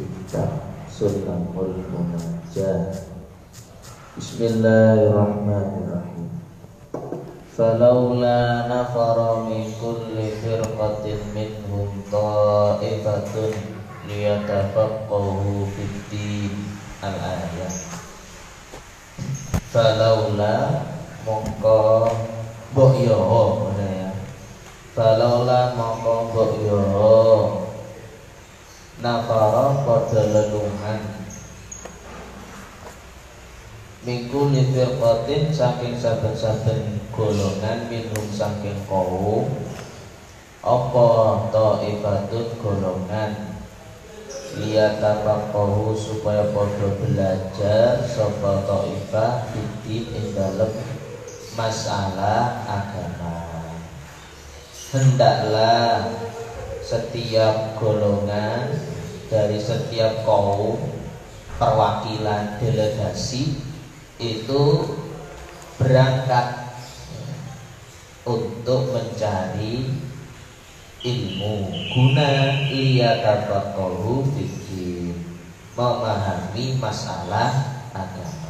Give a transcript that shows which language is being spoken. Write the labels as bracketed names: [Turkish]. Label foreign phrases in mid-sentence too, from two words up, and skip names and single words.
[Arabic] Sulamul Munajjah. بسم الله الرحمن الرحيم فلولا نفر من كل فرقة منهم طائفة ليتفقهوا في الدين. Al-ayat. [Javanese] Falaula mongko mbok yo ngene ya. Falaula mongko mbok yo nafara padha lelungan minggu lifirqatin saking saben-saben golongan minhum saking kaum apa ta'ifatun golongan liyatafaqahu supaya padha belajar sapa ta'ifah fiddin ing dalem masalah agama. [Indonesian] Hendaklah setiap golongan dari setiap kaum perwakilan delegasi itu berangkat untuk mencari ilmu guna [Arabic] ليتفقهوا في الدين, [Indonesian] memahami masalah agama.